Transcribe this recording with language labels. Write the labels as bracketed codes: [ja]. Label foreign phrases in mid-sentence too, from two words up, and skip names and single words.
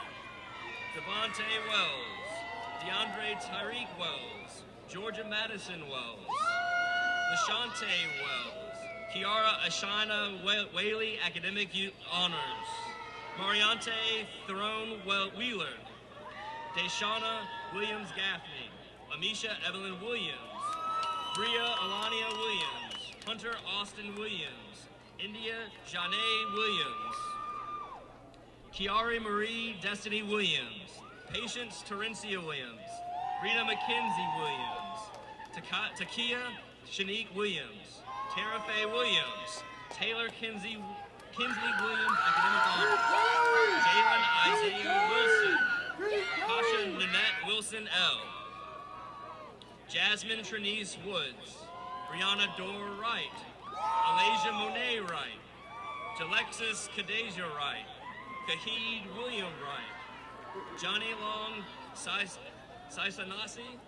[en] Devontae Wells. DeAndre Tyreek Wells. Georgia Madison Wells. LaShante Wells. Kiara Ashina Whaley, Academic Honors. Mariante Throne Wheeler. Deshauna Williams Gaffney. Amisha Evelyn Williams. Bria Alania Williams. Hunter Austin Williams. India Janae Williams. Kiari Marie Destiny Williams. Patience Terencia Williams. Rita McKenzie Williams. Takia Shanique Williams. Tara Faye Williams. Taylor Kinsley Williams, Academic Honors. Jalen Isaiah Wilson. Kasha Nanette Wilson L. Jasmine Trinice Woods. Brianna Dorr Wright. Alasia Monet Wright. Jalexis Kadeja Wright. Kahid William Wright. Johnny Long Saisanasi.